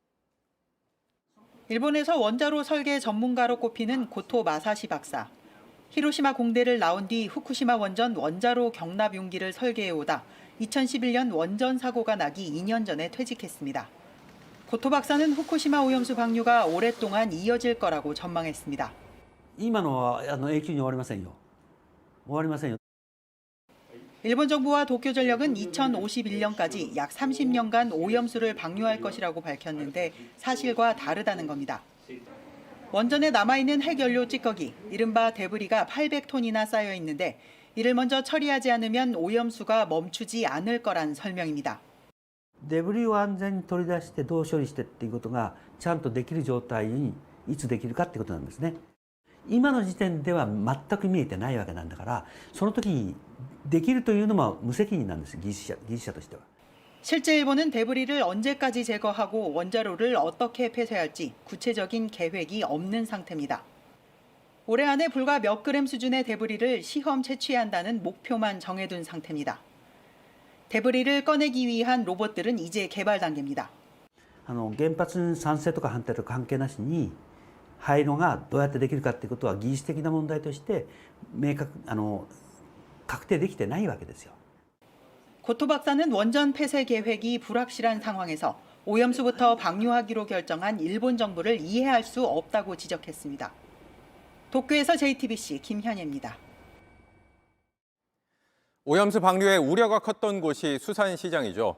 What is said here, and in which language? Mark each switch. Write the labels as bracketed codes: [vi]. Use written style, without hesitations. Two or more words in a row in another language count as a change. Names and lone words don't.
[ko] 일본에서 원자로 설계 전문가로 꼽히는 고토 마사시 박사. 히로시마 공대를 나온 뒤 후쿠시마 원전 원자로 경납 용기를 설계해오다 2011년 원전 사고가 나기 2년 전에 퇴직했습니다. 고토 박사는 후쿠시마 오염수 방류가 오랫동안 이어질 거라고 전망했습니다. [ja] 今のは永久に終わりませんよ。終わりませんよ。 [ko] 일본 정부와 도쿄전력은 2051년까지 약 30년간 오염수를 방류할 것이라고 밝혔는데 사실과 다르다는 겁니다. 원전에 남아있는 핵연료 찌꺼기, 이른바 데브리가 800톤이나 쌓여 있는데 이를 먼저 처리하지 않으면 오염수가 멈추지 않을 거란 설명입니다. [ja] デブリを安全に取り出してどう処理してっていうことがちゃんとできる状態にいつできるかってことなんですね。今の時点では全く見えてないわけなんだから、その時にできるというのも無責任なんです、技術者としては。 [ko] 실제 일본은 데브리를 언제까지 제거하고 원자로를 어떻게 폐쇄할지 구체적인 계획이 없는 상태입니다. 올해 안에 불과 몇 그램 수준의 데브리를 시험 채취한다는 목표만 정해둔 상태입니다. 데브리를 꺼내기 위한 로봇들은 이제 개발 단계입니다. [ja] 原発賛成とか反対とか関係なしに廃炉がどうやってできるかっていうことは技術的な問題として確定できてないわけですよ. [ko] 고토 박사는 원전 폐쇄 계획이 불확실한 상황에서 오염수부터 방류하기로 결정한 일본 정부를 이해할 수 없다고 지적했습니다. 도쿄에서 JTBC 김현예입니다. 오염수 방류에 우려가 컸던 곳이 수산시장이죠.